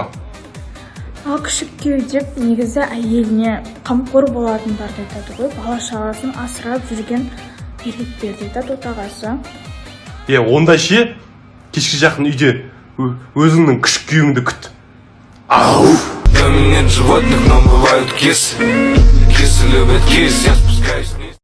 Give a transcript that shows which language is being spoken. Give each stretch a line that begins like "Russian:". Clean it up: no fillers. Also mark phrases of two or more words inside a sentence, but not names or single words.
Kazakh: Ал күшік күйеу деп негізі әйеліне қамқор болатындарды айтады ғой. Бала шағасын асырап жүрген еркектерді айтады отағасы. Онда ше, кешке жақын үйде өзіңнің күшік күйеуіңді күт. Ау!
Russian: Там нет животных, но бывают кисы. Кисы любят кис, я спускаюсь.